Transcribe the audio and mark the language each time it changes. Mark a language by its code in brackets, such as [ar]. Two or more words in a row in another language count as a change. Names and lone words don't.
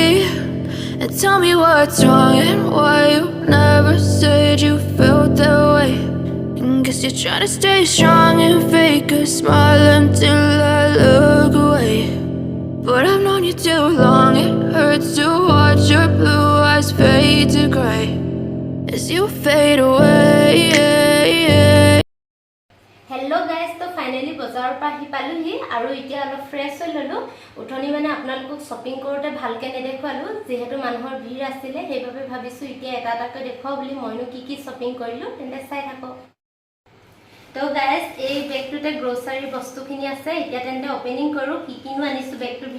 [en] And tell me what's wrong and why you never said you felt that way. And guess you're trying to stay strong and fake a smile until I look away. But I've known you too long, it hurts to watch your blue eyes fade to gray as you fade away. hello guys [hi] तो फाइनली बजार पर [as] आহি পালোহি আৰু এতিয়া অলপ ফ্ৰেছ হৈ ললো উঠনি মানে আপোনালোকক শপিং কৰোতে ভালকে নেদেখুৱালো যেহেতু মানুহৰ ভিৰ আছিল সেইভাবে ভাবিছো এতিয়া এটা এটাকৈ দেখুৱাও বুলি মইনো কি শপিং কৰিলো তেন্তে চাই থাকক তো গাইস এই বেগটোতে গ্ৰোসাৰী বস্তুখিনি আছে এতিয়া তেন্তে ওপেনিং কৰো কিনো আনিছো